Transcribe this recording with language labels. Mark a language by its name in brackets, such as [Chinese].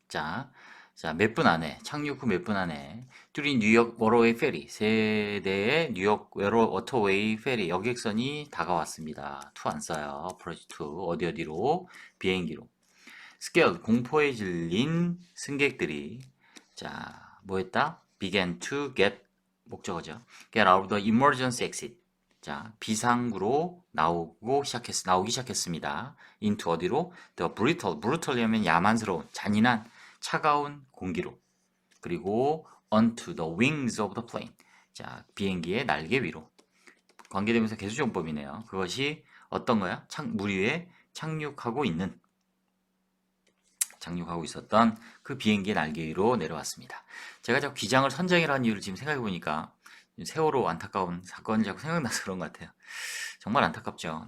[Korean] 자, 몇 분 안에 착륙 후 몇 분 안에 during 뉴욕 워터웨이 페리 세 대의 뉴욕 워터웨이 페리 여객선이 다가왔습니다. to 안 써요. approach to 어디로 비행기로. scared 공포에 질린 승객들이 자, 뭐 했다? [English] began to get 목적어죠. get out of the emergency exit. [Korean] 자, 비상구로 나오기 시작했습니다. into 어디로? the brutal이면 야만스러운, 잔인한, 차가운 공기로. [English] 그리고 onto the wings of the plane. [Korean] 자, 비행기의 날개 위로. 관계대명사 개수정법이네요. 그것이 어떤 거야? 물 위에 착륙하고 있었던 그 비행기의 날개 위로 내려왔습니다. 제가 자꾸 기장을 선장이라는 이유를 지금 생각해 보니까 세월호 안타까운 사건이 자꾸 생각나서 그런 것 같아요. 정말 안타깝죠.